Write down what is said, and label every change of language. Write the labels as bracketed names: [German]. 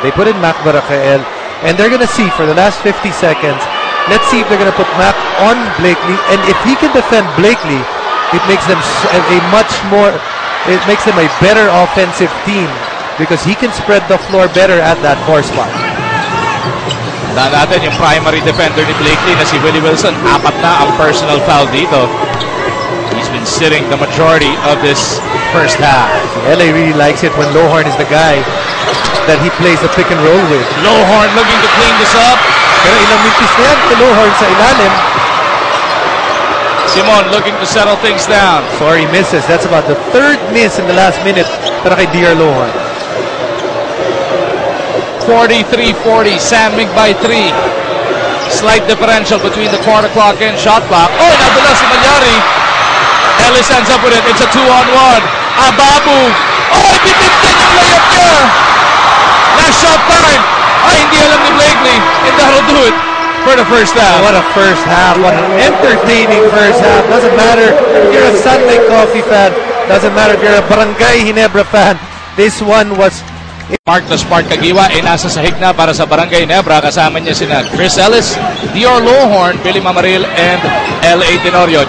[English] They put in Mac Barakael, and they're going to see for the last 50 seconds. Let's see if they're going to put Mac on Blakely, and if he can defend Blakely, it makes them it makes them a better offensive team because he can spread the floor better at that 4 spot. [Filipino] Tandaan natin yung primary defender ni Blakely na si Willie Wilson. 4 na ang personal foul dito. [English] He's been sitting the majority of this first half. LA really likes it when Lowhorn is the guy that he plays the pick and roll with. Lowhorn looking to clean this up. [Filipino] Pero ilang mintis na yan kay Lowhorn sa ilalim. [English] Simon looking to settle things down. Sorry, misses. That's about the 3rd miss in the last minute [Filipino] para kay [English] DR Lowhorn. 43-40, Sandvik by 3. Slight differential between the quarter clock and shot clock. Oh, [Filipino] nadala si [English] Malyari. Ellis ends up with it. It's a 2-on-1. Ababu. [Filipino] Oh, titipin yung layup niya. [English] Last shot time. [Filipino] Ay, hindi alam ni Blakely. [English] And that'll do it for the first half. What a first half. What an entertaining first half. Doesn't matter if you're a Sandvik Coffee fan. Doesn't matter if you're a Barangay Ginebra fan. This one was [Filipino] Mark the Spark Kagiwa ay nasa sahig na para sa Barangay Nebra. Kasama niya sina Chris Ellis, Dior Lohorn, Billy Mamaril, and L.A. Tenorio.